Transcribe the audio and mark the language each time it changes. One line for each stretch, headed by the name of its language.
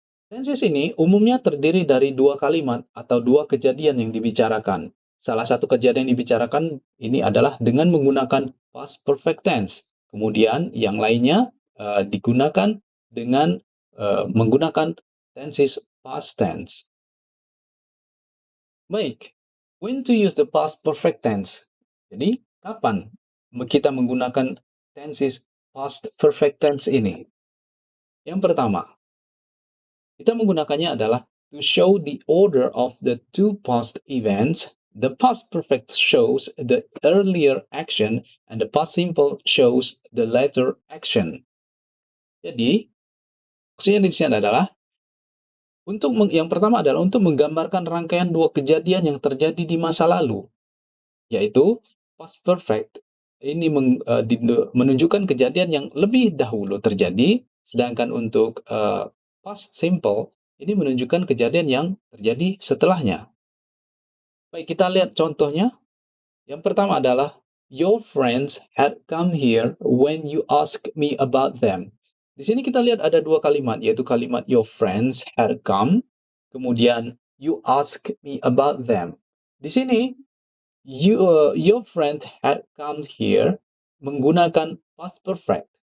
Indonesian: Tenses ini umumnya terdiri dari dua kalimat atau dua kejadian yang dibicarakan. Salah satu kejadian yang dibicarakan ini adalah dengan menggunakan past perfect tense. Kemudian yang lainnya digunakan dengan menggunakan tenses past tense.
English: Baik, when to use the past perfect tense?
Indonesian: Jadi, kapan kita menggunakan tenses past perfect tense ini? Yang pertama, kita menggunakannya adalah
English: to show the order of the two past events. The past perfect shows the earlier action and the past simple shows the later action.
Indonesian: Jadi, maksudnya di sini adalah yang pertama adalah untuk menggambarkan rangkaian dua kejadian yang terjadi di masa lalu, yaitu past perfect ini menunjukkan kejadian yang lebih dahulu terjadi, sedangkan untuk past simple ini menunjukkan kejadian yang terjadi setelahnya. Baik, kita lihat contohnya. Yang pertama adalah,
English: your friends had come here when you asked me about them.
Indonesian: Di sini kita lihat ada dua kalimat, yaitu kalimat
English: your friends had come,
Indonesian: kemudian
English: you asked me about them.
Indonesian: Di sini,
English: your friend had come here
Indonesian: menggunakan past perfect.